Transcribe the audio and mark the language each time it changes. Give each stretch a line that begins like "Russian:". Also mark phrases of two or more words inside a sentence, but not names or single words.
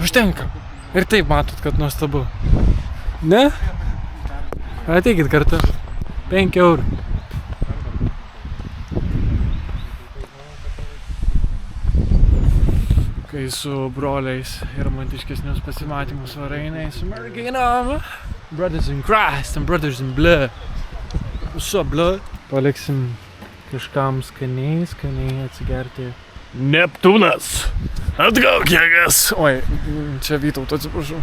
Lithuanian: Ir taip matot, kad nuostabu. Ne? Ateikit kartu. 5 eurų. Kai su broliais ir romantiškesnius pasimatymus varainai su merginom.
English: Brothers in Christ and brothers in blood. What's up, blood?
Lithuanian: Paliksim kažkam skaniai atsigerti. Neptūnas! Atgauk jėgas! Oi, čia Vytauto, atsiprašau.